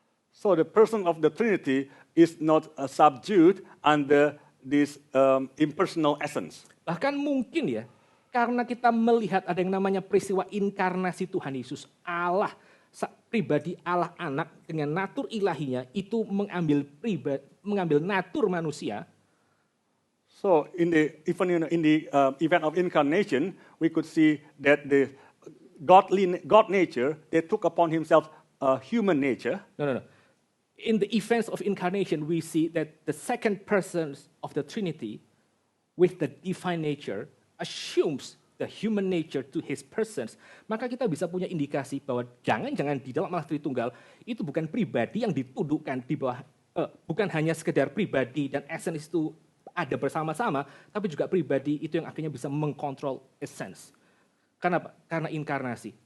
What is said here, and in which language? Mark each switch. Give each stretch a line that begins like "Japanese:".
English: So the person of the Trinity is not subdued under this impersonal essence.
Indonesian: Bahkan mungkin ya, karena kita melihat ada yang namanya peristiwa inkarnasi Tuhan Yesus, Allah pribadi Allah anak dengan natur ilahinya itu mengambil natur manusia.
English: So in the event of incarnation, we could see that the God nature, they took upon himself human nature. No. In the events of incarnation, we see that the second person of the Trinity with the divine nature assumes the human nature to his persons.
Indonesian: Maka kita bisa punya indikasi bahwa jangan-jangan di dalam Allah Tritunggal itu bukan pribadi yang ditundukkan di bawah, bukan hanya sekedar pribadi dan essence itu ada bersama-sama, tapi juga pribadi itu yang akhirnya bisa mengkontrol essence. Karena apa? Karena inkarnasi.